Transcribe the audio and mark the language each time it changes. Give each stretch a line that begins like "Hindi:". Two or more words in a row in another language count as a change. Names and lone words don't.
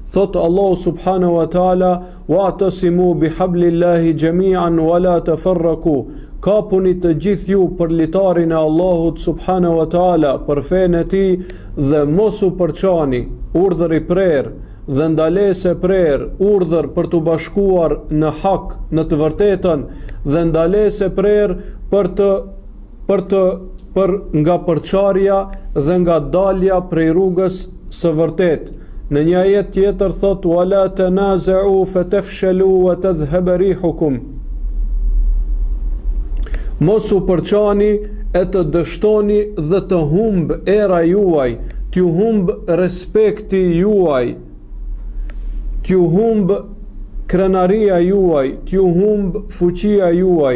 Arabic: Thot الله سبحانه وتعالى: "واعتصموا بحبل الله جميعا ولا تفرقوا."
Albanian: Kapuni të gjithë ju për litarin e Allahut
Arabic: سبحانه وتعالى,
Albanian: për fenë e tij, dhe mos u përçani. Urdhër i prerë dhe ndalesë e prerë, urdhër për të bashkuar në hak, në të vërtetën, dhe ndalesë e prerë për nga përçarja dhe nga dalja prej rrugës së vërtetë. Në një ajet tjetër thot:
Arabic: ولا تنازعوا فتفشلوا وتذهب ريحكم."
Albanian: Mos u përçani e të dështoni dhe të humb era juaj, t'ju humb respekti juaj, t'ju humb krenaria juaj, t'ju humb fuqia juaj.